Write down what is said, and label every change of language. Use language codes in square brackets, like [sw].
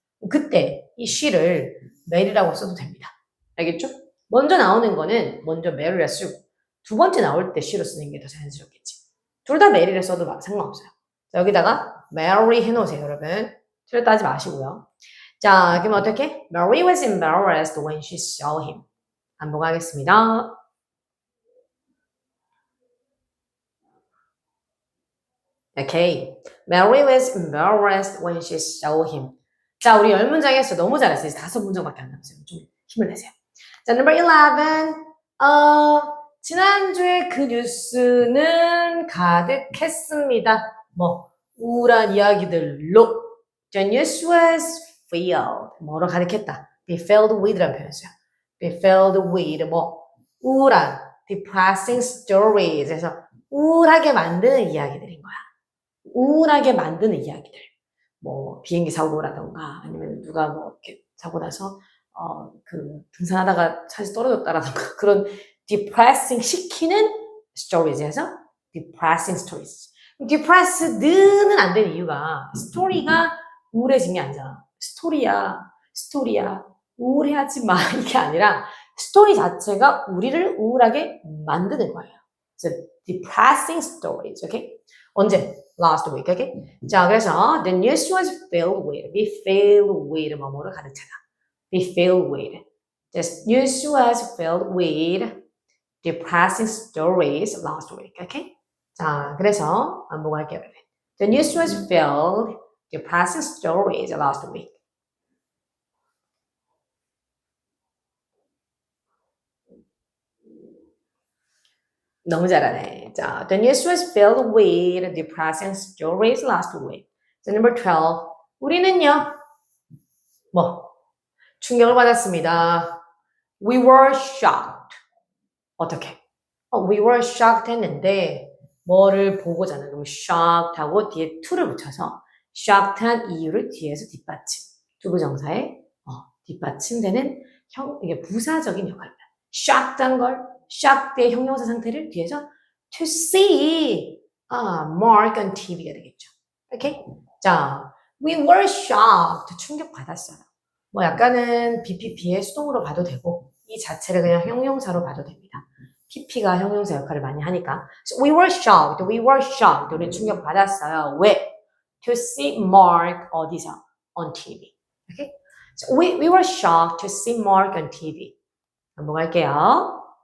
[ko] 그때 이 she를 Mary라고 써도 됩니다. 알겠죠? 먼저 나오는 거는 먼저 Mary라 쓰고 두 번째 나올 때 she로 쓰는 게 더 자연스럽겠지. 둘 다 Mary를 써도 상관없어요. 자, 여기다가 Mary 해놓으세요, 여러분. 틀렸다 하지 마시고요. 자, 그럼 어떻게? [en] Mary was embarrassed when she saw him. [ko] 반복하겠습니다. [en] Okay. Mary was embarrassed when she saw him. [ko] 자, 우리 10문장에서 너무 잘했어요. 이제 5문장밖에 안 남았어요. 좀 힘을 내세요. 자, number 11. 지난주에 그 뉴스는 가득했습니다. 뭐, 우울한 이야기들로. [en] The news was filled. [ko] 뭐로 가득했다. Be filled with라는 표현을 써요. [en] Be filled with, [ko] 뭐, 우울한, [en] depressing stories. [ko] 그래서 우울하게 만드는 이야기들인 거야. 우울하게 만드는 이야기들. 뭐, 비행기 사고라던가, 아니면 누가 뭐, 이렇게 사고 나서, 그, 등산하다가 차에서 떨어졌다라던가, 그런 depressing 시키는 stories에서 depressing stories. depressed는 안 되는 이유가, 스토리가 우울해진 게 아니잖아. 스토리야. 우울해하지 마. 이게 아니라, 스토리 자체가 우리를 우울하게 만드는 거예요. [en] 그래서 depressing stories, okay? 언제? Last week, okay? 자, 그래서 the news was filled with, be filled with [ko] 뭐뭐를 가득 차다. [en] Be filled with. The news was filled with depressing stories last week, okay? [ko] 자, 그래서 반복할게요. [en] The news was filled depressing stories last week. [ko] 너무 잘하네. [en] 자, the news was filled with depressing stories last week. 자, number 12. [ko] 우리는요, 뭐, 충격을 받았습니다. [en] We were shocked. [ko] 어떻게? We were shocked 했는데, 뭐를 보고잖아. 그럼 shocked 하고 뒤에 to를 붙여서 shocked한 이유를 뒤에서 뒷받침. 두부정사에 뒷받침되는 이게 부사적인 역할입니다. shocked한 걸 shocked의 형용사 상태를 뒤에서 [en] to see Mark on TV [ko] 가 되겠죠. [en] 오케이? 자, we were shocked. [ko] 충격받았어요. 뭐 약간은 BPP의 수동으로 봐도 되고 이 자체를 그냥 형용사로 봐도 됩니다. PP가 형용사 역할을 많이 하니까. [en] So we were shocked. [ko] 우리 충격받았어요. 왜? [en] To see Mark [ko] 어디서? [en] On TV. 오케이? So we were shocked to see Mark on TV. [ko] 반복할게요.